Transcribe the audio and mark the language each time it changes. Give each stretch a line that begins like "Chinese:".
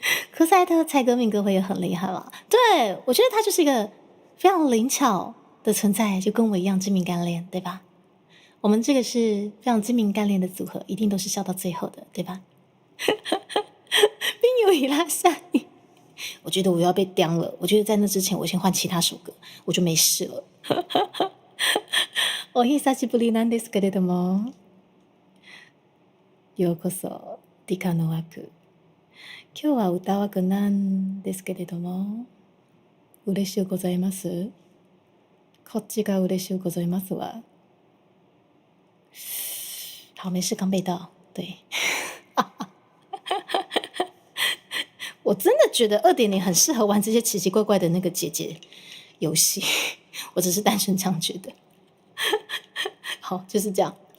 Chinese: 科赛特蔡哥、敏哥会也很厉害了。对，我觉得他就是一个非常灵巧的存在，就跟我一样精明干练，对吧？我们这个是非常精明干练的组合，一定都是笑到最后的，对吧？冰有伊拉下你，我觉得我要被刁了。我觉得在那之前，我先换其他首歌，我就没事了。
Japanese: お久しぶりなんですけれども、ようこそ理科の枠。今日は歌枠なんですけれども、嬉しゅうございます。こっちが嬉しゅうございますわ。
Chinese: 好，没事，刚背到。对，我真的觉得2.0很适合玩这些奇奇怪怪的那个姐姐游戏，我只是单纯这样觉得。好，就是这样。